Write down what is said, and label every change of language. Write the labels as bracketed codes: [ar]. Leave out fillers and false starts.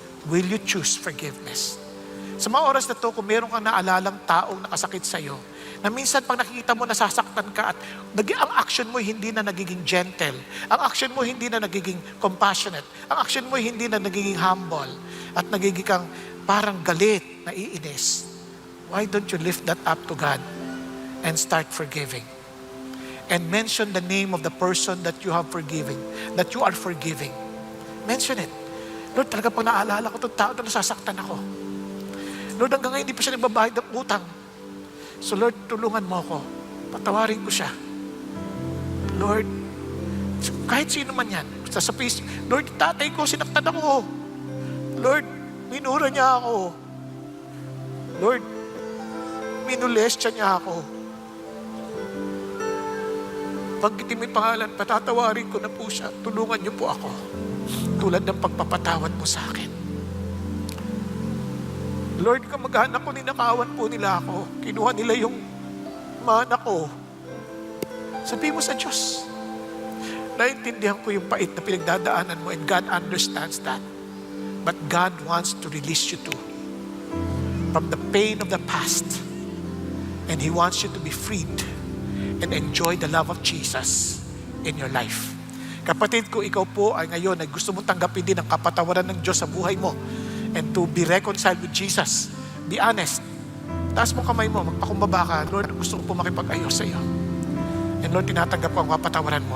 [en] Will you choose forgiveness? [tl] Sa mga oras na to, kung meron kang naalalang taong nakasakit sa'yo, na minsan pag nakikita mo nasasaktan ka at ang action mo hindi na nagiging gentle, ang action mo hindi na nagiging compassionate, ang action mo hindi na nagiging humble, at nagiging kang parang galit, naiinis, [en] why don't you lift that up to God and start forgiving? And mention the name of the person that you have forgiven, that you are forgiving. Mention it. [tl] Lord, talaga pag naalala ko itong tao na nasasaktan ako. Lord, hanggang ngayon hindi pa siya nagbabayad ng utang. So Lord, tulungan mo ako. Patawarin ko siya. Lord, kahit sino man yan, sa peace, Lord, tatay ko, sinaktan ako. Lord, minura niya ako. Lord, minulestya niya ako. Pagkitin mo yung pangalan, patatawarin ko na po siya. Tulungan niyo po ako. Tulad ng pagpapatawad mo sa akin. Lord, kamag-anak ko, ninakawan po nila ako. Kinuha nila yung mana ko. Sabi mo sa Diyos, naintindihan ko yung pait na pinagdadaanan mo, [en] and God understands that. But God wants to release you too from the pain of the past. And He wants you to be freed and enjoy the love of Jesus in your life. [tl] Kapatid ko, ikaw po ay ngayon ay gusto mong tanggapin din ang kapatawaran ng Diyos sa buhay mo [en] and to be reconciled with Jesus. Be honest. [tl] Taas mo kamay mo, magpakumbaba ka. Lord, gusto ko po makipag-ayos sa iyo. And Lord, tinatanggap ko ang kapatawaran mo.